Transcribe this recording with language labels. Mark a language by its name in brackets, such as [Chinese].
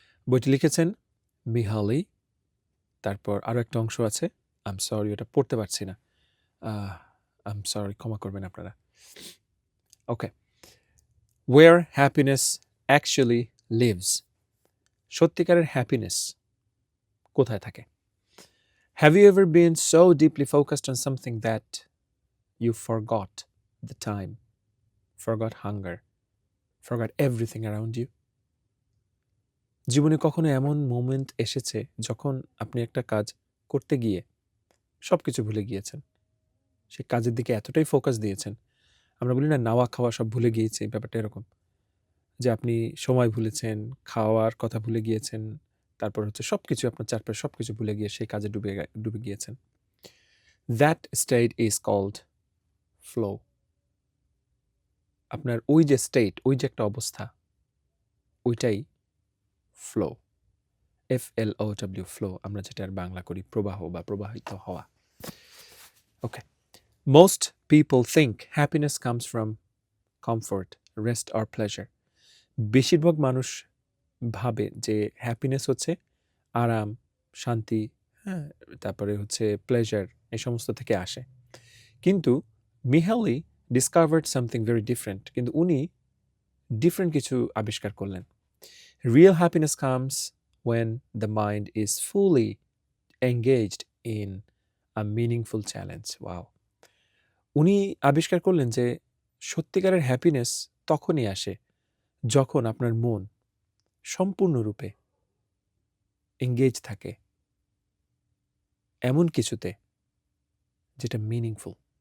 [Bangla] বইটি লিখেছেন মিহালি। তারপর আরও একটা অংশ আছে, [English] I am sorry [Bangla] ওটা পড়তে পারছি না। [English] I am sorry, [Bangla] ক্ষমা করবেন আপনারা। [English] Okay, where happiness actually lives. [Bangla] সত্যিকারের হ্যাপিনেস কোথায় থাকে? [English] Have you ever been so deeply focused on something that you forgot the time, forgot hunger, forgot everything around you? [Bangla] জীবনে কখনো এমন মোমেন্ট এসেছে যখন আপনি একটা কাজ করতে গিয়ে সবকিছু ভুলে গিয়েছেন? সেই কাজের দিকে এতটাই ফোকাস দিয়েছেন, আমরা বলি না নাওয়া খাওয়া সব ভুলে গিয়েছি, ব্যাপারটা এরকম যে আপনি সময় ভুলেছেন, খাওয়ার কথা ভুলে গিয়েছেন, তারপর হচ্ছে সবকিছু আপনার চারপাশে সবকিছু ভুলে গিয়ে সেই কাজে ডুবে গিয়েছেন। [English] That state is called flow. [Bangla] আপনার ওই যে স্টেট, ওই যে একটা অবস্থা, ওইটাই ফ্লো। FLOW, ফ্লো, আমরা যেটার বাংলা করি প্রবাহ বা প্রবাহিত হওয়া। [English] Okay, most people think happiness comes from comfort, rest or pleasure. [Bangla] বেশিরভাগ মানুষ ভাবে যে হ্যাপিনেস হচ্ছে আরাম, শান্তি, হ্যাঁ, তারপরে হচ্ছে প্লেজার, এই সমস্ত থেকে আসে। কিন্তু [English] Mihaly discovered something very different. [Bangla] কিন্তু উনি ডিফারেন্ট কিছু আবিষ্কার করলেন। [English] Real happiness comes when the mind is fully engaged in a meaningful challenge. Wow! [Bangla] উনি আবিষ্কার করলেন যে সত্যিকারের হ্যাপিনেস তখনই আসে যখন আপনার মন সম্পূর্ণরূপে এঙ্গেজ থাকে এমন কিছুতে যেটা মিনিংফুল।